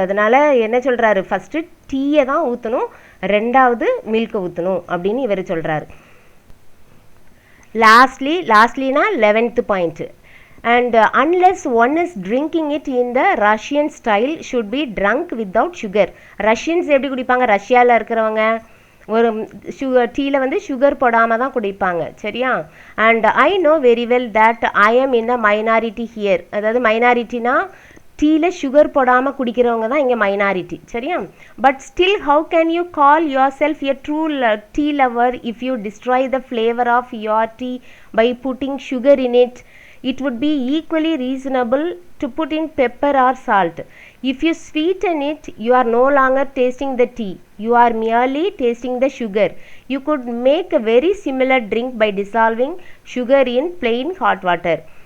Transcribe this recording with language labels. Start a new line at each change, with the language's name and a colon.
Tamil: அதனால் என்ன சொல்கிறாரு, ஃபஸ்ட்டு டீயை தான் ஊற்றணும், 2வது மில்க்கை ஊற்றணும் அப்படின்னு இவர் சொல்கிறாரு. லாஸ்ட்லினா 11th point.
English: And unless one is drinking it in the Russian style, should be drunk without sugar.
Tamil: Russians எப்படி குடிப்பாங்க, ரஷ்யாவில் இருக்கிறவங்க ஒரு டீயில் வந்து சுகர் போடாமல் தான் குடிப்பாங்க. சரியா?
English: And I know very well that I am in the minority here.
Tamil: அதாவது மைனாரிட்டினா டீயில் சுகர் போடாமல் குடிக்கிறவங்க தான் இங்கே மைனாரிட்டி. சரியா?
English: But still how can you call yourself a true tea lover if you destroy the flavour of your tea by putting sugar in it? It would be equally reasonable to put in pepper or salt. If you sweeten it, you are no longer tasting the tea. You are merely tasting the sugar. You could make a very similar drink by dissolving sugar in plain hot water.